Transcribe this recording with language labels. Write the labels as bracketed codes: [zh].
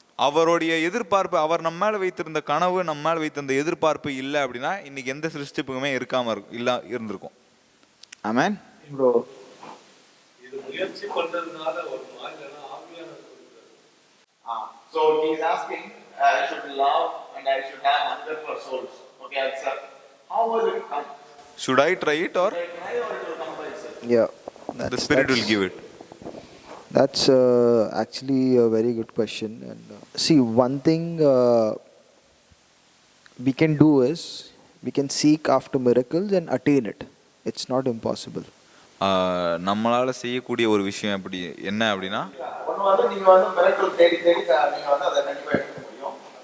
[ta] அவருடைய எதிர்பார்ப்பு, அவர் நம்ம மேல வைத்திருந்த கனவு, நம்ம மேல வைத்திருந்த எதிர்பார்ப்பு இல்லை அப்படின்னா இன்னைக்கு எந்த சிருஷ்டிப்புமே இருந்திருக்கும். ஆமென். ப்ரோ, இது முயற்சி பண்றதுனால ஒரு மாதிரியான ஆவியானவர். [en] So he is asking, I should love and I should have hunger for souls. Okay, answer. How will it come? Should I try it or? Should I try or it will come by itself? Yeah. The Spirit will give it. That's actually a very good question. And see, one thing we can do is we can seek after miracles and attain it. It's not impossible. [ta] நம்மளால செய்யக்கூடிய ஒரு விஷயம் என்ன அப்படின்னா, ஒன்று வந்து நீங்கள் வந்து மிரக்கல் தேடி தேடி நீங்கள் வந்து அதை கண்டிப்பாக எடுக்க முடியும்.